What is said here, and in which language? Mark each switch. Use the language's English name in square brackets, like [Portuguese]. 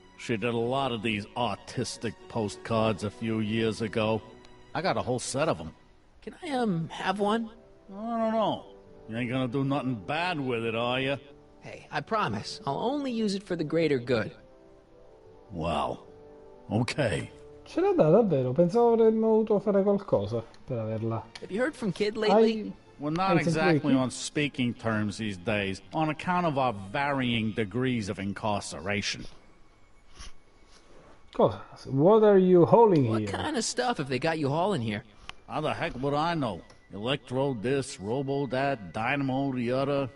[English] She did a lot of these artistic postcards a few years ago. I got a whole set of them. Can I, have one? I don't know. You ain't gonna do nothing bad with it, are you? Hey, I promise. I'll only use it for the greater good. Wow. Ok. [Italian] Ce l'ha data davvero, pensavo avremmo dovuto fare qualcosa per averla. [English] Have you heard from Kid lately? We're not exactly on speaking terms these days, on account of our varying degrees of incarceration. [Italian] Cosa? [English] What are you hauling here? What kind of stuff have they got you hauling here? How the heck would I know? Electro this, robo that, dynamo the other.